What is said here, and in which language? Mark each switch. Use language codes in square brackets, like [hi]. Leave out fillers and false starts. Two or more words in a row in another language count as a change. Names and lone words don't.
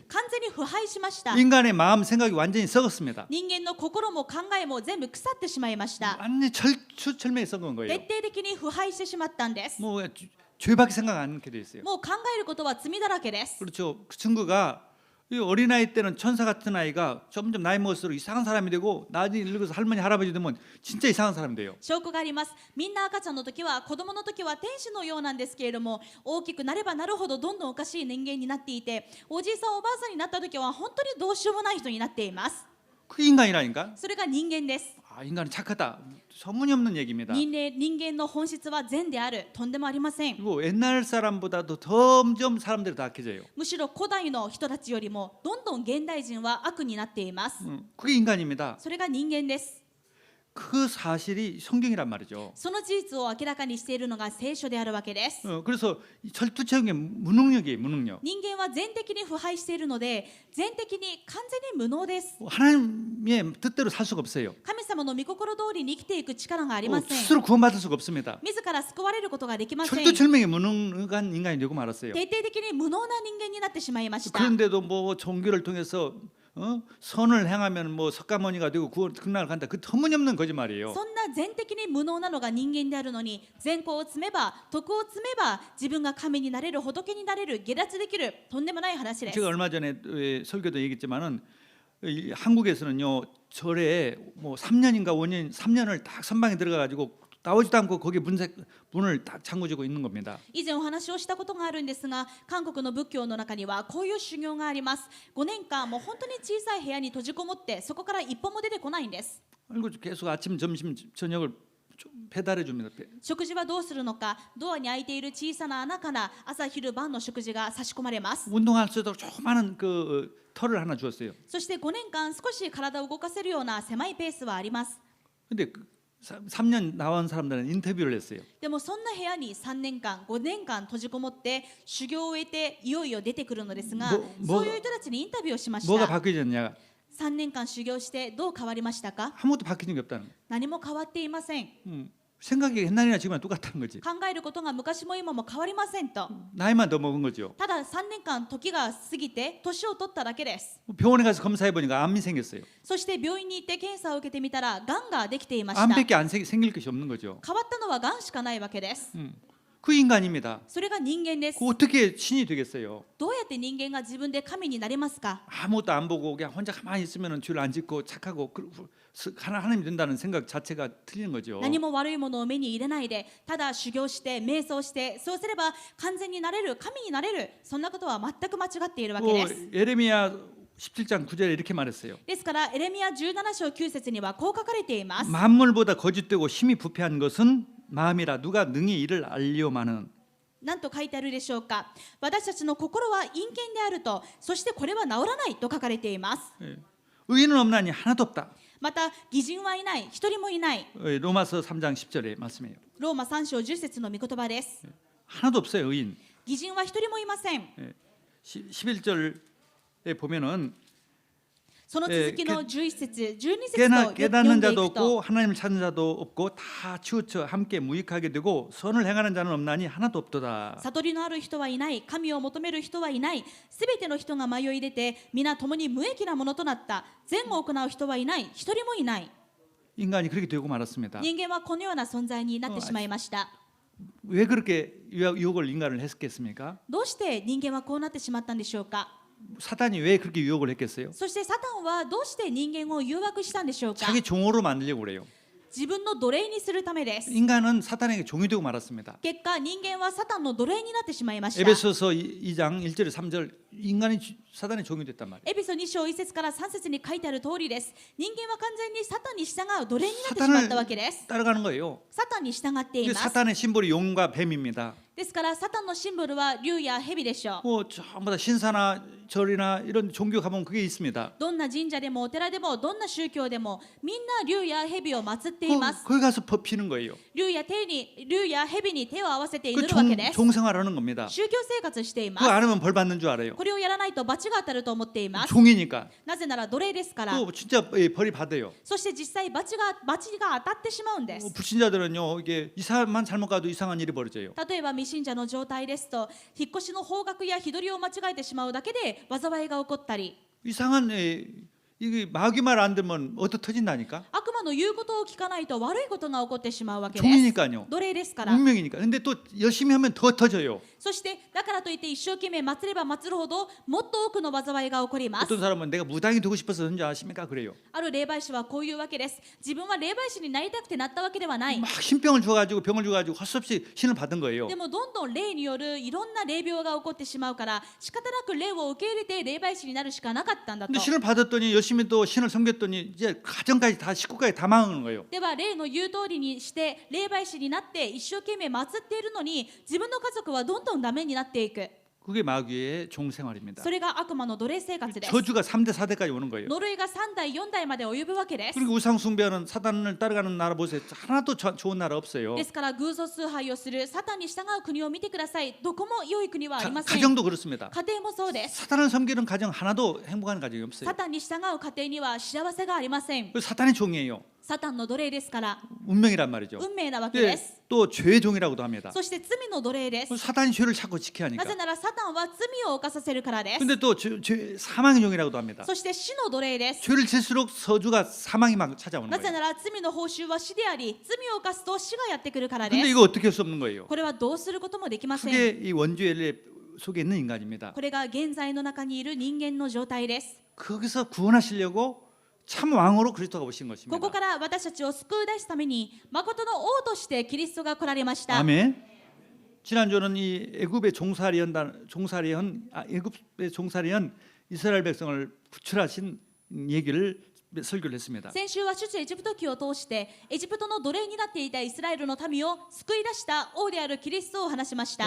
[ja] 完全に腐敗しました。 [ko] 인간의 마음 생각이 완전히 썩었습니다. [ja] 人間の心も考えも全部腐ってしまいました。 [ko] 완전히 철철매에 썩은 거예요. [ja] 徹底的に腐敗してしまったんです。 [ko] 뭐 죄밖에 생각 안 하게 돼 있어요. [ja] もう考えることは罪だらけです。 [ko] 그렇죠. 그 친구가 이 어린아이 때는 천사 같은 아이가 점점 나이 먹을수록 이상한 사람이 되고 나중에 늙어서 할머니 할아버지 되면 진짜 이상한 사람이 돼요. [ja] 証拠があります。みんな赤ちゃんの時は子供の時は天使のようなんですけれども、大きくなればなるほどどんどんおかしい人間になっていて、おじいさんおばあさんになった時は本当にどうしようもない人になっています。 [ko] 그 인간이라니까. [ja] それが人間です。 [ko] 인간은 착하다. 소문이없는 얘기입니다. [ja] 人間の本質は善である。とんでもありません。 [ko] 그리고 옛날 사람보다도 점점 사람들이 다 악해져요. [ja] むしろ古代の人たちよりもどんどん現代人は悪になっています。 [ko] 그게 인간입니다. [ja] それが人間です。 [ko] 그 사실이 성경이란 말이죠. [ja] その事実を明らかにしているのが聖書であるわけです。 [ko] 그래서 철두철미의 무능력이에요. 무능력. [ja] 人間は全的に腐敗しているので、全的に完全に無能です。 [ko] 하나님의 뜻대로 살 수가 없어요. [ja] 神様の御心通りに生きていく力がありません。 [ko] 스스로 구원받을 수가 없습니다. [ja] 自ら救われることができません。徹 [ko] 철두철미의 무능한 인간이 되고 말았어요. [ja] 底的に無能な人間になってしまいました。 [ko] 그런데도 뭐 종교를 통해서 선을 행하면 뭐 석가모니가 되고 극락을 간다. 그 터무니없는 거짓말이에요. [ja] そんな全的に無能なのが人間であるのに、善行を積めば徳を積めば自分が神になれる、仏になれる、下脱できる、とんでもない話です。 [ko] 제가 얼마 전에 설교도 얘기했지만은 한국에서는요 절에 뭐 3년인가 5년 3년을 딱 선방에 들어가 가지고 나오지도 않고 거기 문을 딱 잠그지고 있는 겁니다. [ja] 以前お話をしたことがあるんですが、韓国の仏教の中にはこういう修行があります。5年間もう本当に小さい部屋に閉じこもってそこから一歩も出てこないんです。 [ko] 그리고 계속 아침 점심 저녁을 배달해 줍니다. [ja] 食事はどうするのか、ドアに開いている小さな穴から朝昼晩の食事が差し込まれます。 [ko] 운동할 수 있도록 조그마한 그 털을 하나 주었어요. [ja] そして5年間少し体を動かせるような狭いペースはあります。 [ko] 근데 3년 나온 사람들은 인터뷰를 했어요. [ja] でもそんな部屋に3年間5年間閉じこもって修行を終えていよいよ出てくるのですが、そういう人たちにインタビューをしまし [ko] 뭐가 [ja] た。 [ko] 바뀌었냐? [ja] 3年間修行してどう変わりましたか？ [ko] 아무것도 바뀐 게 없다는 거예요. [ja] 何も変わっていません。 [ko] 생각이 옛날이나 지금이나 똑같다는 거지. [ja] 考えることが昔も今も変わりませんと。 [ko] 나이만 더 먹은 거죠. [ja] ただ3年間時が過ぎて年を取っただけです。 [ko] 병원에 가서 검사해 보니까 암이 생겼어요. [ja] そして病院に行って検査を受けてみたらがんができていました。 [ko] 암밖에 안 생길 것이 없는 거죠. [ja] 変わったのはがんしかないわけです。 [ko] 그 인간입니다. [ja] それが人間です。 [ko] 그 어떻게 신이 되겠어요? [ja] どうやって人間が自分で神になれますか？ [ko] 아무것도 안 보고 그냥 혼자 가만히 있으면 죄를 안 짓고 착하고 하나님이 된다는 생각 자체가 틀린 거죠. [ja] 何も悪いものを目に入れないで、ただ修行して瞑想して、そうすれば完全になれる、神になれる、そんなことは全く間違っているわけです。 [ko] 예레미야 17장 9절에 이렇게 말했어요. [ja] ですからエレミヤ17章9節にはこう書かれています。 [ko] 만물보다 거짓되고 힘이 부패한 것은 마음이라 누가 능히 이를 알려마는. [ja] 何と書いてあるでしょうか。私たちの心は陰険であると、そしてこれは治らないと書かれています。 [ko] 의인은 없나니 하나도 없다. [ja] また義人はいない、一人もいない。 [ko] 로마서 3장 10절의 말씀이에요. [ja] ローマ3章10節の御言葉です。 [ko] 하나도 없어요, 의인. [ja] 義人は一人もいません。 [ko] 11절에 보면은 [ja] その続きの11節、12節と読 [ko] 깨닫는 [ja] んでい [ko] 자도 [ja] くと、 [ko] 없고 하나님을 찾는 자도 없고 다 치우쳐 함께 무익하게 되고 선을 행하는 자는 없나니 하나도 없도다. [ja] 悟りのある人はいない、神を求める人はいない、すべての人が迷い出て皆共に無益なものとなった。善を行う人はいない、一人もいない。 [ko] 인간이 그렇게 되고 말았습니다. [ja] 人間はこのような存在になってしまいました。 [ko] 왜 그렇게 유혹을 인간을 했겠습니까? [ja] どうして人間はこうなってしまったんでしょうか。 [ko] 사단이 왜 그렇게 유혹을 했겠어요? [ja] そしてサタンはどうして人間を誘惑したんでしょうか。 [ko] 자기 종으로 만들려고 그래요. [ja] 自分の奴隷にするためです。 [ko] 인간은 사단에게 종이 되고 말았습니다. [ja] 結果人間はサタンの奴隷になってしまいました。 [ko] 에베소서 2장 1절에 3절 인간이 사단의 종이 됐단 말이에요. [ja] エピソ2章1節から3節に書いてある通りです。人間は完全にサタンに従う奴隷になってしまったわけです。 [ko] 따라가는 거예요. [ja] サタンに従ってい [ko] 근데 [ja] ます。 [ko] 사단의 심볼이 용과 뱀입니다. [ja] ですからサタンのシンボルは竜や蛇でしょう。 [ko] 뭐 전부 다 신사나 절이나 이런 종교 가면 그게 있습니다. [ja] どんな神社でもお寺でもどんな宗教でもみんな竜や蛇を祀っています。 [ko] 거기 가서 피는 거예요. [ja] 竜や蛇に手を合わせて祈 [ko] 그 [ja] るわけです。 [ko] 종생활하는 겁니다. [ja] 宗教生活していま [ko] 그거 [ja] す。 [ko] 안 하면 벌 받는 줄 알아요. [ja] これをやらないと罰が当たると思っています。 [ko] 종이니까. [ja] なぜなら奴隷ですから。 [ko] 또 진짜 벌이 받아요. [ja] そして実際罰が当たってしまうんです。 [ko] 불신자들은요 이게 이사만 잘못 가도 이상한 일이 벌어져요. [ja] 例えば未信者の状態ですと、引っ越しの方角や日取りを間違えてしまうだけで災いが起こったり、 [ko] 이상한 이게 마귀 말 안 들으면 어디 터진다니까. [ja] 悪魔の言うことを聞かないと悪いことが起こってしまうわけです。 [ko] 종이니까요. [ja] 奴隷ですから。 [ko] 운명이니까. 근데 또 열심히 하면 더 터져요. [ja] そしてだからといって一生懸命祭れば祭るほどもっと多くの災いが起こります。 [ko] 어떤 사람은 내가 무당이 되고 싶어서 그런 줄 아십니까? 그래요. [ja] ある霊媒師はこういうわけです。自分は霊媒師になりたくてなったわけではない。 [ko] 막 신병을 줘가지고 병을 줘가지고 헛수없이 신을 받은 거예요. [ja] でもどんどん霊によるいろんな霊病が起こってしまうから仕方なく霊を受け入れて霊媒師になるしかなかったんだと。 [ko] 근데 신을 받았더니 열심히 또 신을 섬겼더니 이제 가정까지 다 식구까지 다 망하는 거예요. [ja] では霊の言う通りにして霊媒師になって一生懸命祀っているのに自分の家族はどんどんダメになっていく。 [ko] 그게 마귀의 종생활입니다. [ja] それが悪魔の奴隷生活です。 [ko] 저주가 3대 4대까지 오는 거예요. [ja] 呪いが3代4代まで及ぶわけです。 [ko] 그리고 우상 숭배하는 사단을 따라가는 나라 보세요. 하나도 좋은 나라 없어요. [ja] ですから偶像崇拝をするサタンに従う国を見てください。どこも良い国はありません。 [ko] 가정도 그렇습니다. [ja] 家庭もそうです。 [ko] 사단을 섬기는 가정 하나도 행복한 가정이 [ja] サ [ko] 없어요. [ja] タンに従う家庭には幸せがありません。 [ko] 그 사단의 종이에요. [ja] サタンの奴隷ですから [ko] 운명이란 말이죠. [ja] 運命なわけで [ko] 네, [ja] す。 [ko] 또 죄의 종이라고도 합니다. [ja] そして罪の奴隷です。 [ko] 사단이 죄를 자꾸 지켜야 [ja] なぜ [ko] 하니까. [ja] ならサタンは罪を犯させるからです。 [ko] 근데 또 사망의 종이라고도 합니다. [ja] そして死の奴隷です。 [ko] 죄를 질수록 서주가 사망이 막 찾아오는 [ja] なぜ [ko] 거예요. [ja] なら罪の報酬は死であり、罪を犯すと死がやってくるからで [ko] 근데 [ja] す。 [ko] 이거 어떻게 할 수 없는 거예요. [ja] これはどうすることもできません。 [ko] 그게 이 원주의 속에 있는 인간입니다. [ja] これが現在の中にいる人間の状態です。 [ko] 거기서 구원하시려고 참 왕으로 그리스도가 오신 [ja] こ [ko] 것입니다. [ja] こから私たちを救い出すために誠の王としてキリストが来られました。 [ko] 아멘. 지난주는 이 애굽의 종살이한 이스라엘 백성을 구출하신 얘기를 설교를 했습니다. [ja] 先週は出エジプト記を通してエジプトの奴隷になっていたイスラエルの民を救い出した王であるキリストを話しました。